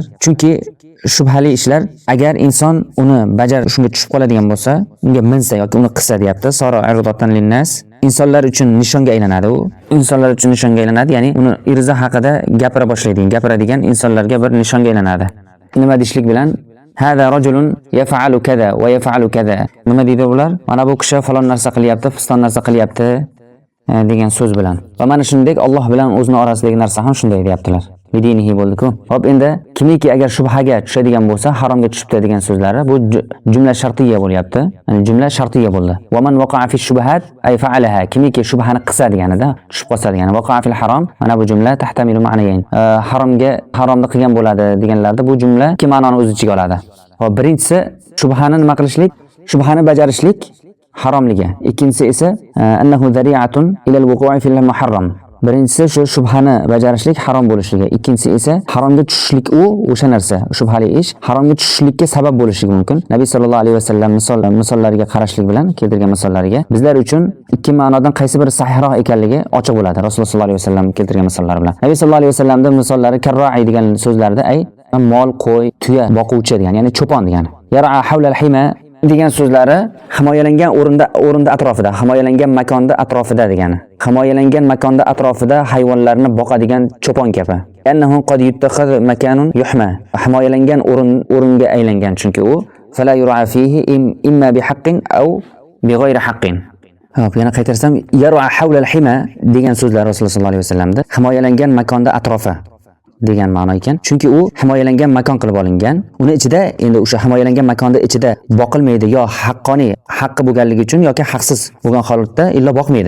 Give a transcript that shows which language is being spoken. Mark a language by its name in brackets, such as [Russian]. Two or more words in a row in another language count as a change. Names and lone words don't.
[Uzbek] Chunki shubhali ishlar agar inson uni shunga tushib qoladigan bo'lsa, unga minsa yoki uni qilsa deyapti. [Arabic] صار عرضة للناس, [Uzbek] insonlar uchun nishonga aylanadi u. Insonlar uchun nishonga aylanadi, ya'ni uni irza haqida gapiradigan insonlarga bir nishonga aylanadi. Nima deyishlik bilan [Arabic] هذا رجل يفعل كذا ويفعل كذا. [Uzbek] Nima deydi ular? Mana bu kishi falon narsa qilyapti, fiston narsa qilyapti degan so'z bilan. Va mana shunday Alloh bilan o'zini orasidagi narsa ham shunday deyaptilar. Lidinihi bo'ldi-ku. Hop, endi kimiki agar shubhaga tushadigan bo'lsa, haromga tushibdi degan so'zlari bu [Arabic] جملة شرطية [Uzbek] bo'lyapti. [Arabic] Ya'ni جملة شرطية bo'ldi. ومن وقع في الشبهات أي فعلها. [Uzbek] Kimiki shubhani qilsa deganida, tushib qolsa degani. [Arabic] وقع في الحرام, [Uzbek] mana bu [Arabic] جملة تحتمل معنيين. [Uzbek] Haromni qilgan bo'ladi deganlarda bu jumla ikki ma'noni o'z ichiga oladi. Hop, birinchisi shubhani nima qilishlik, shubhani bajarishlik haromligi. Ikkinchisi esa [Arabic] أنه ذريعة إلى الوقوع في المحرم. [Uzbek] Birinchisi shu shubhani bajarishlik harom bo'lishligi. Ikkinchisi esa haromga tushishlik, o'sha narsa, shubhali ish haromga tushishlikka sabab bo'lishligi mumkin. Nabiy [Arabic] sallallohu alayhi vasallam [Uzbek] misollariga qarashlik bilan keltirgan misollariga bizlar uchun ikki ma'nodan qaysi biri sahihroq ekanligi ochiq bo'ladi. Rasululloh [Arabic] sallallohu alayhi vasallam [Uzbek] keltirgan misollar bilan. Nabiy [Arabic] sallallohu alayhi vasallamning [Uzbek] misollari karra'i degan so'zlarda mol, qo'y, tuya boquvchi degan, ya'ni cho'pon degani. [Arabic] يرعى حول الحمى [Uzbek] degan so'zlari himoyalangan o'rinda atrofida, himoyalangan makonda atrofida degani. Himoyalangan makonda atrofida hayvonlarni boqadigan cho'pon kabi. [Arabic] أنه قد يتخذ مكان يحمى. [Uzbek] Himoyalangan o'ringa aylangan, chunki u [Arabic] فلا يرعى فيه إما بحق أو بغير حق. [Uzbek] Hop, yana qaytarsam, [Arabic] يرعى حول الحمى [Uzbek] degan so'zlar Rasululloh [Arabic] sollallohu alayhi vasallamda [Uzbek] himoyalangan makonda atrofi degan ma'no ekan. Chunki u himoyalangan makon qilib olingan. Uni ichida, endi o'sha himoyalangan makonda ichida boqilmaydi, yo haqqoniy, haqqi bo'lganligi uchun yoki haqsiz bo'lgan holatda illa boqmaydi.